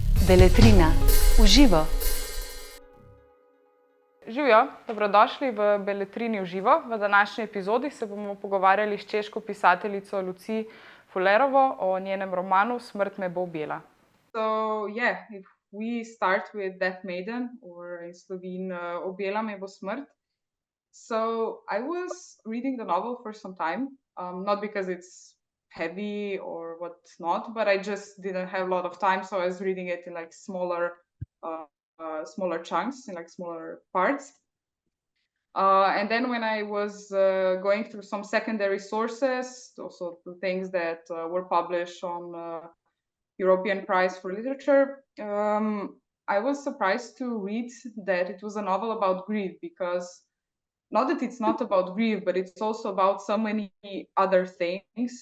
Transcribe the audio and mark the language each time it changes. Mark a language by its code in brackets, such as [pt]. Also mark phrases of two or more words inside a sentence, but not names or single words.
[sl] Beletrina, v živo. Živijo, dobrodošli v Beletrini v živo. V današnji epizodi se bomo pogovarjali s češko pisateljico Lucie Faulerovo o njenem romanu Smrt me bo objela. [en] So, yeah, if we start with Death Maiden, or in Slovene, Objela me bo smrt. So, I was reading the novel for some time, not because it's heavy or whatnot, but I just didn't have a lot of time, so I was reading it in like smaller chunks, in like smaller parts. And then when I was going through some secondary sources, also the things that were published on European Prize for Literature, I was surprised to read that it was a novel about grief, because not that it's not about grief, but it's also about so many other things.